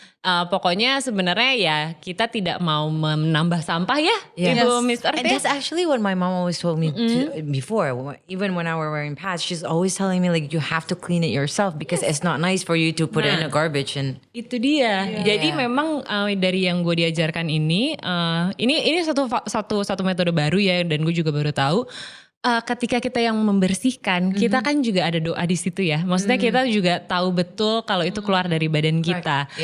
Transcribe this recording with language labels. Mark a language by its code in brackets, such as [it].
[id] Pokoknya sebenarnya ya kita tidak mau menambah sampah ya, Ibu Miss [en] And that's actually what my mom always told me before. Even when I were wearing pads, she's always telling me like you have to clean it yourself because it's not nice for you to put it in the garbage. And [id] itu dia. Jadi memang dari yang gue diajarkan ini satu metode baru ya, dan gue juga baru tahu. Ketika kita yang membersihkan, kita kan juga ada doa di situ ya. Maksudnya kita juga tahu betul kalau itu keluar dari badan kita.